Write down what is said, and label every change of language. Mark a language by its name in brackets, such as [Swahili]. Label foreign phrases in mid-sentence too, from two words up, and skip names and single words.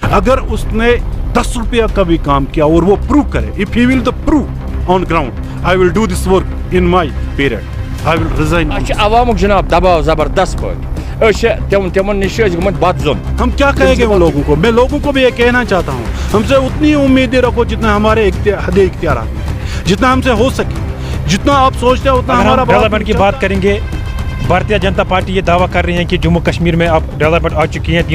[Hindi] अगर उसने 10 रुपया का भी काम किया और वो प्रूव करे, [English] if he will the prove on ground, I will do this work in my period, I will resign. [Kashmiri] अच्छा आवाम जनाब दबाव जबरदस्त पर तमन निश गुमत बात जोन. [Hindi] हम क्या कहेंगे उन लोगों को? मैं लोगों को भी ये कहना चाहता हूँ, हमसे उतनी उम्मीदें रखो जितना हमारे हद इख्तियारात में, जितना हमसे हो सके, जितना आप सोचते हैं उतना हमारा. डेवलपमेंट की बात करेंगे, भारतीय जनता पार्टी ये दावा कर रही है कि जम्मू कश्मीर में अब डेवलपमेंट आ चुकी है.